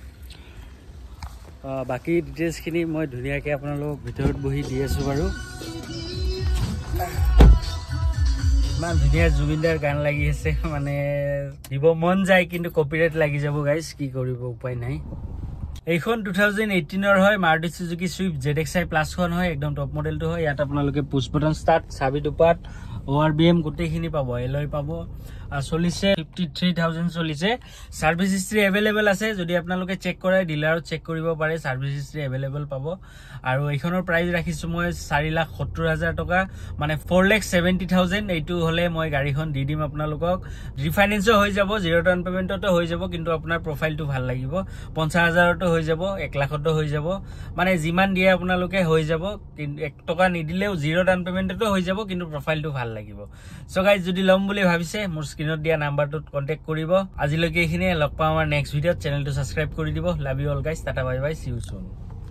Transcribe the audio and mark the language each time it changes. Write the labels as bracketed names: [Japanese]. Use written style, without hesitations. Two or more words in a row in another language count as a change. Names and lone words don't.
[Assamese] বাকি ডিটেইলছ খিনি মই ধুনিয়াকে আপোনালোকক ভিতৰত বহি দি আছো বাৰু মান ধুনিয়া জুবিনদাৰ গান লাগি আছে মানে দিব মন যায় কিন্তু কপিৰাইট লাগি যাব গাইস কি কৰিব উপায় নাই এইখন 2018 ৰ হয় মাৰুতি সুজুকি সুইফট ZXi প্লাস খন হয় একদম টপ মডেলটো হয় ইয়াত আপোনালোকে [English] push button start [Assamese] চাবি দুপাত ORBM গুটেখিনি পাব এলয় পাব চলিছে 53,000 চলিছে [English] service history available [Assamese] আছে যদি আপোনালোকে চেক কৰে ডিলাৰত চেক কৰিব পাৰে [English] service history available [Assamese] পাব আৰু এইখনৰ প্ৰাইস ৰাখিছো মই 4,70,000 টকা মানে 4,70,000 এইটো হলে মই গাড়ীখন দি দিম আপোনালোকক ৰিফাইনেন্সও হৈ যাব [English] zero down paymentto [Assamese] হৈ যাব কিন্তু আপোনাৰ প্ৰফাইলটো ভাল লাগিব 50,000তো হৈ যাব 1 লাখতো হৈ যাব মানে যিমান দিয়ে আপোনালোকে হৈ যাব 1 টকা নিদিলেও [English] zero down paymentto [Assamese] হৈ যাব কিন্তু প্ৰফাইলটো ভাল লাগিব [English] so guys [Assamese] যদি লম বুলি ভাবিছে মোৰ স্ক্ৰিনত দিয়া নাম্বাৰটোত কন্টাক্ট কৰিব আজিলৈকে এইখিনি লগ পাম আমাৰ [English] next videoot channelto subscribe [Assamese] কৰি দিব [English] love you all guys tata bye bye see you soon